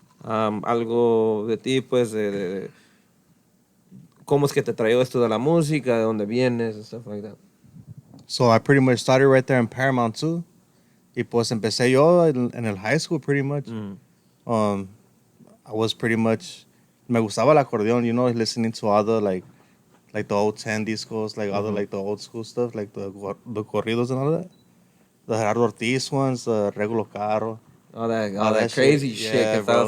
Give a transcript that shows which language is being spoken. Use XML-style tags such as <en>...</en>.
<es>Algo de ti, pues, de cómo es que te trajo esto de la música, de dónde vienes,</es> <en>and stuff like that. So I pretty much started right there in Paramount too.</en> <es>Y pues empecé yo en el high school</es> <en>pretty much. I was pretty much,</en> <es>me gustaba el acordeón,</es> <en>listening to all the like the old 10 discos, like all the like the old school stuff, like the corridos and all that. The Gerardo Ortiz ones, the Regulo Caro. All that crazy shit</en> <es>que estaba</es>